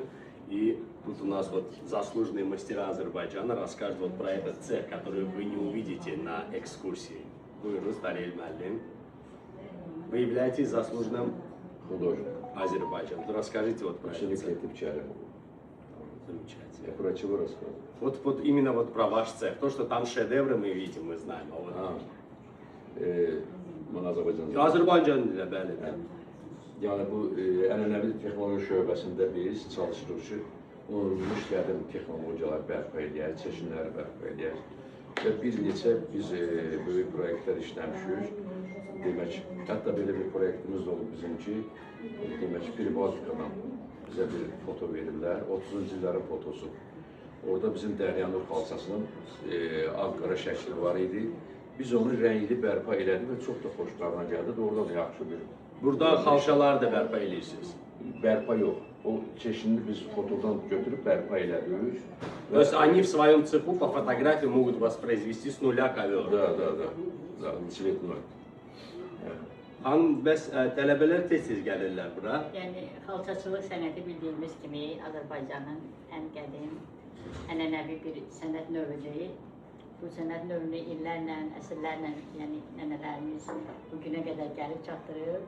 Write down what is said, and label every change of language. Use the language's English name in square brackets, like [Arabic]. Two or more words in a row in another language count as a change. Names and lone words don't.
[Russian] И тут у нас вот заслуженные мастера Азербайджана расскажут вот про этот цех, который вы не увидите на экскурсии. [Azerbaijani] Buyurunuz Darel Müəllim. [Russian] Вы являетесь заслуженным художником Азербайджана. Расскажите вот про этот цех. Замечательно. Я про чего рассказываю? Вот именно вот про ваш цех. То, что там шедевры мы видим, мы знаем. А вот... [Azerbaijani] Azərbaycan dilə, bəli. Yəni bu ənənəvi texnoloji şöbəsində biz çalışırıq ki, unudulmuş qədim texnologiyalar bərpa edək, çeşidləri bərpa edək. Və bir neçə biz böyük proyektlər işləmişik. Demək, hətta belə bir proyektimiz olub bizim ki, demək, Pribaltikadan bizə bir foto verirlər, 30-cu illərin fotosu. Orada bizim Dəryanur xalçasının ağ-qara şəkli var idi. Biz onu rəngli bərpa elədik və çox da xoşlarına gəldi. Orada da yaxşı bir... Burada xalçalar da bərpa edirsiniz? Bərpa yox. O çeşidini biz fotodan götürüb bərpa elədik. [Russian] То есть они в своем цеху по фотографии могут воспроизвести с нуля ковер? Da, цветной. [Azerbaijani] Hanım, bəs tələbələr tez-tez gəlirlər bura? Yəni, xalçaçılıq sənəti bildiyimiz kimi Azərbaycanın ən qədim, ənənəvi bir sənət növüdür. Bu sənət növünü illərlə, əsrlərlə, yəni nənələrimiz bugünə qədər gəlib çatdırıb.